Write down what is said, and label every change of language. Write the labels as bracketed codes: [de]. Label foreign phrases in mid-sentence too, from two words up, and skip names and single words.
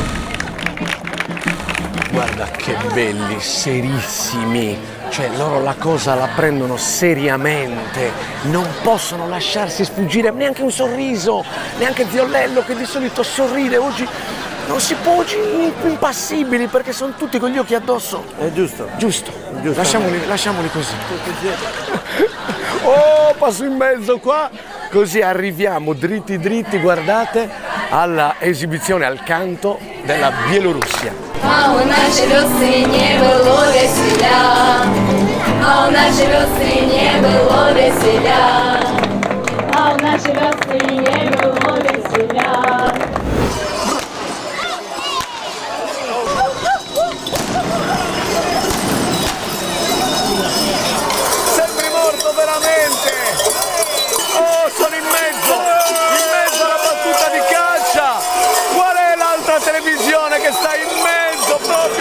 [it] Guarda che belli, serissimi, cioè loro la cosa la prendono seriamente, non possono lasciarsi sfuggire neanche un sorriso, neanche Violello che di solito sorride, oggi non si può, oggi impassibili perché sono tutti con gli occhi addosso. È giusto. Giusto. Lasciamoli così. Oh, passo in mezzo qua, così arriviamo dritti, guardate, alla esibizione, al canto della Bielorussia. [ru] А у нашей Руси не было веселя, а у нашей Руси не было веселя, а у нашей Руси не было веселя. [it] Sembri morto veramente! Oh, sono in mezzo alla battuta di caccia! Qual è l'altra televisione che sta in mezzo proprio?